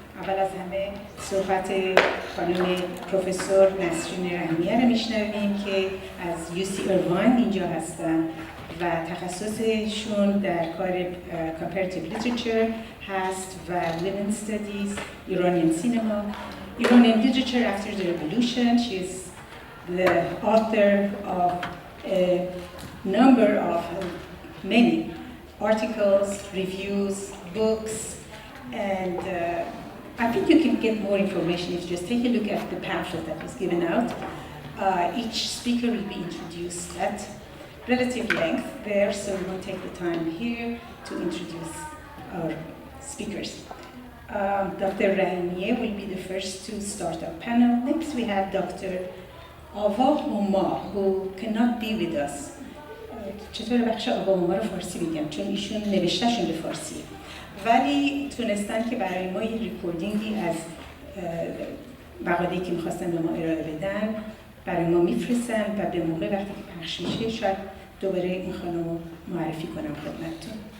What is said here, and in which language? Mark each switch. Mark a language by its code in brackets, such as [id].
[fa] اول از همه صحبت خانم پروفسور نسرین رحمیه رو میشنویم که از UC ایروان اینجا هستن و تخصصشون در کار comparative literature هست و [en] women's studies, Iranian cinema, Iranian literature after the revolution. She is the author of a number of many articles, reviews, books, and I think you can get more information if you just take a look at the pamphlet that was given out. Each speaker will be introduced at relative length there, so we won't take the time here to introduce our speakers. Dr. Rahimieh will be the first to start our panel. Next we have Dr. Ava Omar, who cannot be with us. [fa] چطور بخش آوا اوما رو فارسی بگم؟ چون ایشون نوشتهشون به فارسیه. ولی تونستن که برای ما یه ریکوردینگی از مقاله‌ای که می‌خواستن به ما ارائه بدن برای ما میفرستن و به موقع وقتی که پخش میشه شاید دوباره این خانم رو معرفی کنم خدمتتون.